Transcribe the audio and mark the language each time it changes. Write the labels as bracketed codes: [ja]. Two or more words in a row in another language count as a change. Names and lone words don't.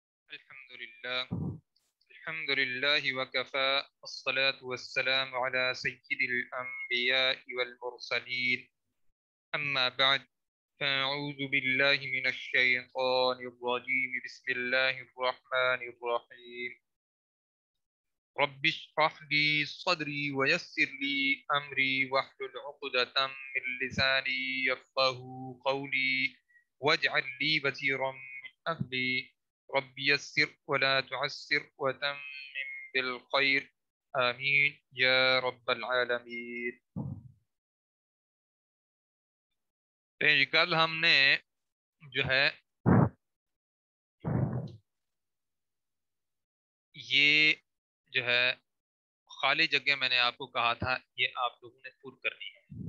[ar] الحمد لله الحمد لله وكفى الصلاة والسلام على سيد الأنبياء والمرسلين أما بعد فأعوذ بالله من الشيطان الرجيم بسم الله الرحمن الرحيم رب اشرح لي صدري ويسر لي أمري واحلل عقدة من لساني يفقهوا قولي واجعل لي وزيرا من أهلي رب يسر ولا تعسر وتمم بالخير آمين يا رب العالمين. [hi] कल हमने जो है ये जो है खाली जगह मैंने आपको कहा था ये आप लोगों ने पूरी करनी है।